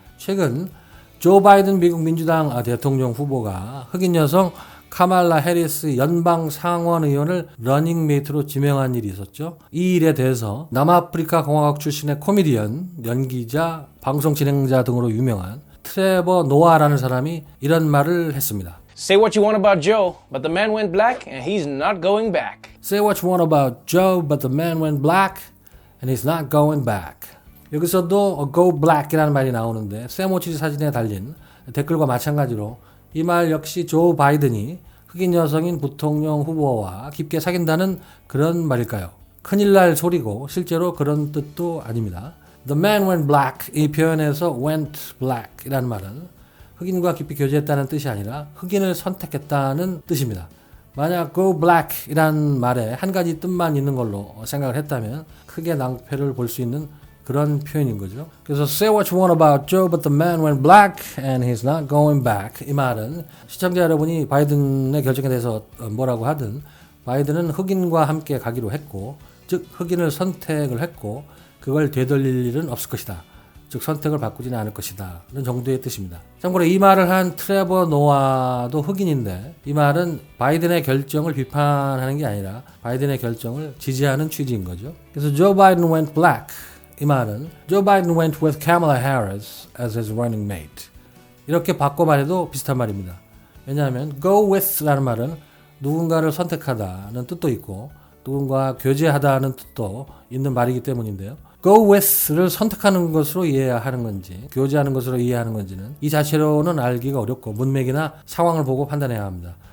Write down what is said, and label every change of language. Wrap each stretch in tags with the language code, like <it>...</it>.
<ko>최근 조 바이든 미국 민주당 대통령 후보가 흑인 여성 카말라 해리스 연방 상원 의원을 러닝메이트로 지명한 일이 있었죠. 이 일에 대해서 남아프리카 공화국 출신의 코미디언, 연기자, 방송 진행자 등으로 유명한 트레버 노아라는 사람이 이런 말을 했습니다.</ko> <en>Say what you want about Joe, but the man went black and he's not going back. Say what you want about Joe, but the man went black and he's not going back.</en> <ko>여기서도 go black이라는 말이 나오는데 세모치리 사진에 달린 댓글과 마찬가지로 이 말 역시 조 바이든이 흑인 여성인 부통령 후보와 깊게 사귄다는 그런 말일까요? 큰일 날 소리고 실제로 그런 뜻도 아닙니다.</ko> <en>The man went black</en> <ko>이 표현에서 went black 이라는 말은 흑인과 깊이 교제했다는 뜻이 아니라 흑인을 선택했다는 뜻입니다. 만약 go black 이란 말에 한 가지 뜻만 있는 걸로 생각을 했다면 크게 낭패를 볼 수 있는 그런 표현인 거죠. 그래서</ko> <en>say what you want about Joe, but the man went black and he's not going back.</en> <ko>이 말은 시청자 여러분이 바이든의 결정에 대해서 뭐라고 하든 바이든은 흑인과 함께 가기로 했고 즉 흑인을 선택을 했고 그걸 되돌릴 일은 없을 것이다. 즉 선택을 바꾸지는 않을 것이다. 이런 정도의 뜻입니다. 참고로 이 말을 한 트레버 노아도 흑인인데 이 말은 바이든의 결정을 비판하는 게 아니라 바이든의 결정을 지지하는 취지인 거죠. 그래서</ko> <en>Joe Biden went black</en> <ko>이 말은</ko> <en>Joe Biden went with Kamala Harris as his running mate.</en> <ko>이렇게 바꿔 말해도 비슷한 말입니다. 왜냐하면 go with라는 말은 누군가를 선택하다는 뜻도 있고 누군가 교제하다는 뜻도 있는 말이기 때문인데요. go with를 선택하는 것으로 이해하는 건지 교제하는 것으로 이해하는 건지는 이 자체로는 알기가 어렵고 문맥이나 상황을 보고 판단해야 합니다.</ko>